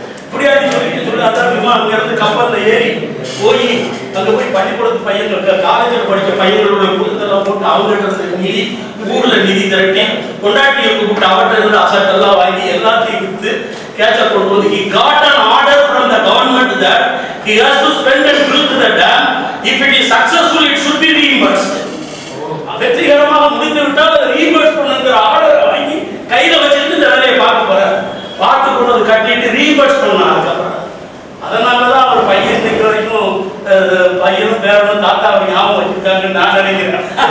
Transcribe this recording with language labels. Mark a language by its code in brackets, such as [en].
[ta] இப்படியாடி சொல்லி அதான் அங்க இருந்து கப்பல்ல ஏறி போய் அங்க போய் பள்ளிக்கூடத்து பையன்கள் காலேஜில் படிச்ச பையங்களுடைய கூட்டத்தெல்லாம் போட்டு அவங்ககிட்ட நிதி ஊர்ல நிதி திரட்டி கொண்டாட்டியை கூப்பிட்டு அவர்கிட்ட இருந்து அசட் எல்லாம் வாங்கி எல்லாத்தையும் வித்து கேட்ச கொண்டு வந்து [en] he got an order from the government that he has to spend and build the dam. If it is successful, it should be reimbursed. [ta] வெற்றிகரமாக முடிந்து விட்டால் ரீஇம்பர்ஸ் பண்ணுங்கிற ஆர்டரை வாங்கி கையில வச்சுட்டு இந்த வேலையை பார்க்க போறாரு. பார்த்து கொண்டு வந்து கட்டிட்டு ரீஇம்பர்ஸ் பண்ணாங்க. அதனாலதான் அவர் பையன் இன்னைக்கு வரைக்கும் பையனும் பேரனும் தாத்தாவை ஞாபகம் வச்சிருக்காங்கன்னு நான் நினைக்கிறேன்.